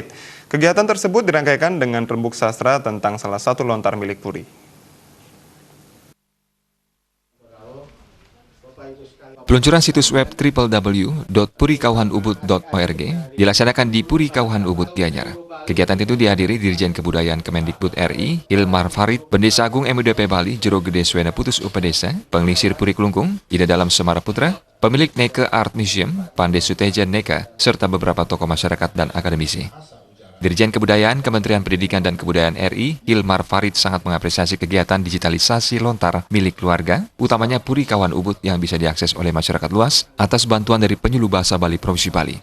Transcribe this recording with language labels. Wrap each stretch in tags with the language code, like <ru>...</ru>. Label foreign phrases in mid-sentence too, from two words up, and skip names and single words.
<id>Kegiatan tersebut dirangkaikan dengan rembuk sastra tentang salah satu lontar milik Puri. Peluncuran situs web www.purikauhanubud.org dilaksanakan di Puri Kauhan Ubud, Gianyar. Kegiatan itu dihadiri Dirjen Kebudayaan Kemendikbud RI, Hilmar Farid, Pendesa Agung MUDP Bali, Jero Gede Swena Putus Upedesa, Penglisir Puri Kelungkung, Ida Dalam Semara Putra, pemilik Neke Art Museum, Pande Suteja Neka, serta beberapa tokoh masyarakat dan akademisi. Dirjen Kebudayaan Kementerian Pendidikan dan Kebudayaan RI, Hilmar Farid sangat mengapresiasi kegiatan digitalisasi lontar milik keluarga, utamanya Puri Kauhan Ubud yang bisa diakses oleh masyarakat luas atas bantuan dari Penyuluh Bahasa Bali Provinsi Bali.</id>